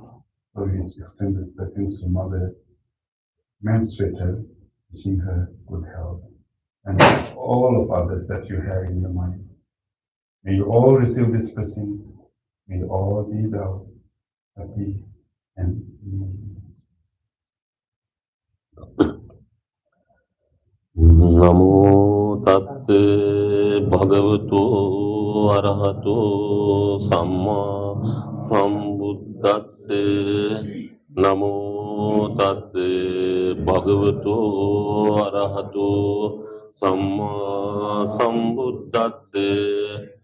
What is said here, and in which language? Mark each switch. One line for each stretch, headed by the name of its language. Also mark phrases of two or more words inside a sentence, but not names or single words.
English: So we extend these blessings to Mother Menstruator, wishing her good health, and all of others that you have in your mind. May you all receive these blessings. May you all be well, happy, and peace.
Pali: Namo tasse bhagavato arahato samma sambuddhasse. Namo tasse bhagavato arahato samma sambuddhasse.